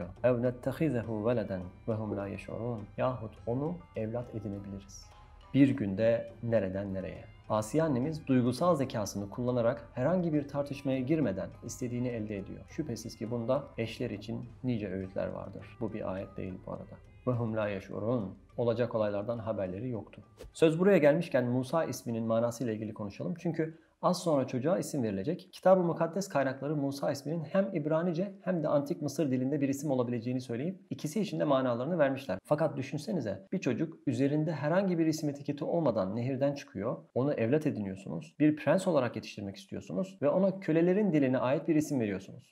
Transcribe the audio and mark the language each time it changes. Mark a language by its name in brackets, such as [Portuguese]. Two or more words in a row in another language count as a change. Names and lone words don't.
[Arabic] أو نتخذه ولدا وهم لا يشعرون. [Turkish] Yahut onu evlat edinebiliriz. Bir günde nereden nereye? Asiye annemiz duygusal zekasını kullanarak herhangi bir tartışmaya girmeden istediğini elde ediyor. Şüphesiz ki bunda eşler için nice öğütler vardır. Bu bir ayet değil bu arada. [Arabic] وَهُمْ لَا يَشْعُرُونَ [Turkish] Olacak olaylardan haberleri yoktu. Söz buraya gelmişken Musa isminin manasıyla ilgili konuşalım. Çünkü Az sonra çocuğa isim verilecek. Kitab-ı Mukaddes kaynakları Musa isminin hem İbranice hem de Antik Mısır dilinde bir isim olabileceğini söyleyip ikisi için de manalarını vermişler. Fakat düşünsenize, bir çocuk üzerinde herhangi bir isim etiketi olmadan nehirden çıkıyor, onu evlat ediniyorsunuz, bir prens olarak yetiştirmek istiyorsunuz ve ona kölelerin diline ait bir isim veriyorsunuz.